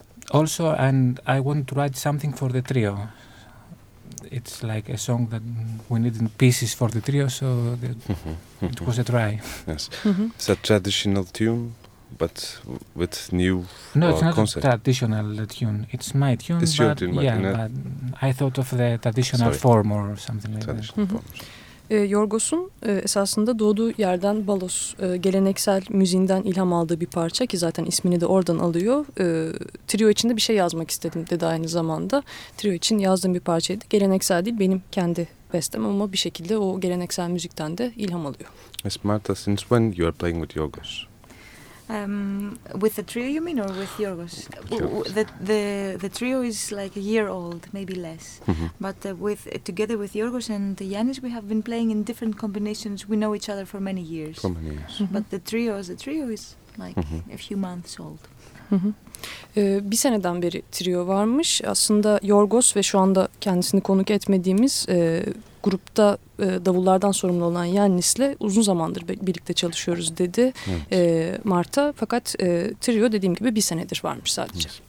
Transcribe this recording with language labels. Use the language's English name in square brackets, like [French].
[English] Also, and I want to write something for the trio. It's like a song that we need in pieces for the trio, so the it was a try. Yes. It's a traditional tune, but with new concept. No, it's not concept. A traditional tune. It's my tune, it's but, your tune, yeah, but I thought of the traditional form or something like that. [Turkish] Yorgos'un esasında doğduğu yerden Balos, geleneksel müziğinden ilham aldığı bir parça ki zaten ismini de oradan alıyor. Trio için de bir şey yazmak istedim dedi aynı zamanda. Trio için yazdığım bir parçaydı. Geleneksel değil, benim kendi bestem ama bir şekilde o geleneksel müzikten de ilham alıyor. [English] Yes, Marta, since when you are playing with Yorgos? With the trio you mean, or with Yorgos? The trio is like a year old, maybe less. Mm-hmm. But with together with Yorgos and Yanis, we have been playing in different combinations. We know each other for many years. For many years. Mm-hmm. But the trio as a trio is like a few months old. [Turkish] Bir seneden beri trio varmış. Aslında Yorgos ve şu anda kendisini konuk etmediğimiz grupta davullardan sorumlu olan Yannis'le uzun zamandır birlikte çalışıyoruz dedi Marta. Fakat trio dediğim gibi bir senedir varmış sadece.